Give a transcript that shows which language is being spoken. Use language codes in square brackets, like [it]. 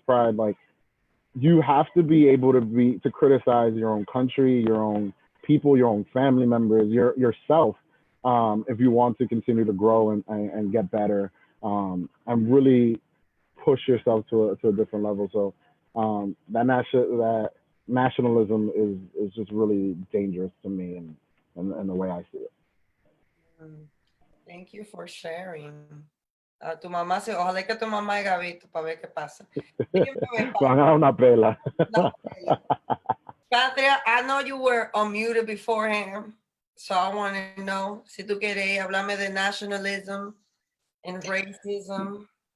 [en] pride, like you have to be able to criticize your own country, your own people, your own family members, yourself, if you want to continue to grow and get better, and really push yourself to a different level. So that nationalism is just really dangerous to me and the way I see it. Thank you for sharing. [es] Tu mamá, ojalá que tu mamá haya visto para ver qué pasa. Van a dar una pela. [en] Patria, I know you were unmuted beforehand, so I want to know, [es] si tú quieres hablarme de [en] nationalism and racism.